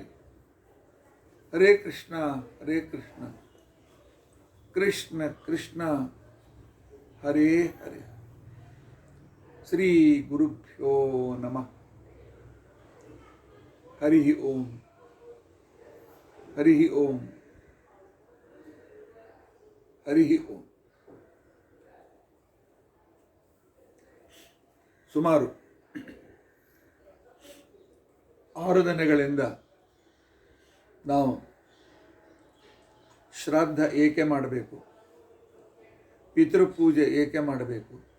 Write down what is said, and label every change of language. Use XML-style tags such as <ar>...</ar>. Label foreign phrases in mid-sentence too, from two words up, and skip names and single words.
<sa>ಹರೇ ಕೃಷ್ಣ ಕೃಷ್ಣ ಕೃಷ್ಣ ಹರೇ ಹರೇ. ಶ್ರೀ ಗುರುಭ್ಯೋ ನಮಃ. ಹರಿ ಓಂ ಹರಿ ಓಂ ಹರಿ ಓಂ.</sa> <kn>ಸುಮಾರು 6 ದಿನಗಳಿಂದ ನಾವು ಶ್ರಾದ್ದ ಏಕೆ ಮಾಡಬೇಕು, ಪಿತೃಪೂಜೆ ಏಕೆ ಮಾಡಬೇಕು,</kn>